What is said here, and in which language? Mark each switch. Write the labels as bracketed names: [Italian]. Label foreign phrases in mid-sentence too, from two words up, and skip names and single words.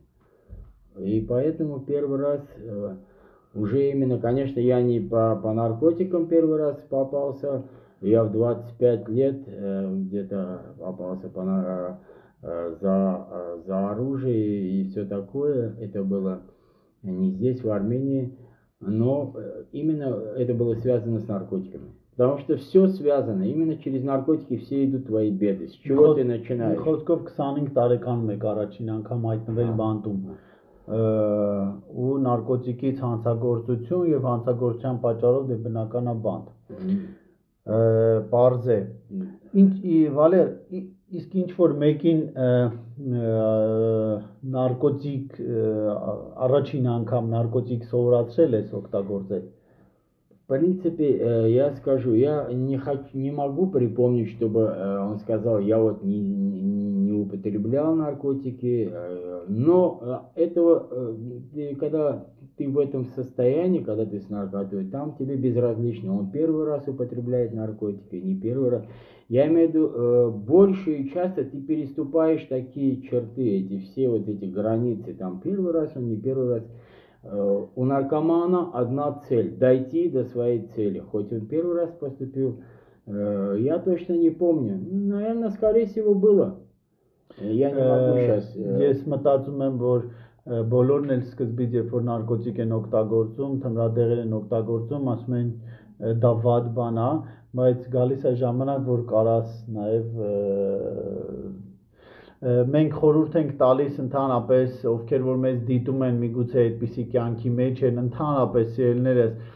[Russian] И поэтому первый раз уже именно, конечно, я не по наркотикам первый раз попался, я в 25 лет где-то попался за оружие и все такое. Это было не здесь, в Армении, но именно это было связано с наркотиками. Потому что все связано, именно через наркотики все идут твои беды. С чего ты начинаешь? [Armenian] Խոսքով 25 տարեկանում եք առաջին անգամ հայտնվել բանտում ու նարկոտիկից հանցագործություն եւ հանցագործության պատճառով դե բնական է բանտ։ Պարզ է։ Վալեր, իսկ ինչ որ մեկին նարկոտիկ առաջին անգամ նարկոտիկ սովորացրել ես օգտագործել։ [Russian] В принципе, я скажу, я не могу припомнить, чтобы он сказал, я вот не употреблял наркотики, но этого, когда ты в этом состоянии, когда ты с наркотой, там тебе безразлично, он первый раз употребляет наркотики, не первый раз. Я имею в виду, больше и часто ты переступаешь такие черты, все вот эти границы, там первый раз он, не первый раз. У наркомана одна цель – дойти до своей цели. Хоть он первый раз поступил, я точно не помню. Наверное, скорее всего, было. Я не могу сейчас... [Armenian] Ես մտածում եմ, որ բոլորն էլ սկզբից երբ որ նարկոտիկ են օգտագործում, թմրադեղեր են օգտագործում, ասում են դա վատ բան է, բայց գալիս է ժամանակ, որ կարաս նաև մենք խորհուրդ ենք տալիս ընդհանրապես, ովքեր որ մեզ դիտում են, միգուցե այդպիսի կյանքի մեջ են, ընդհանրապես սիրելիներս,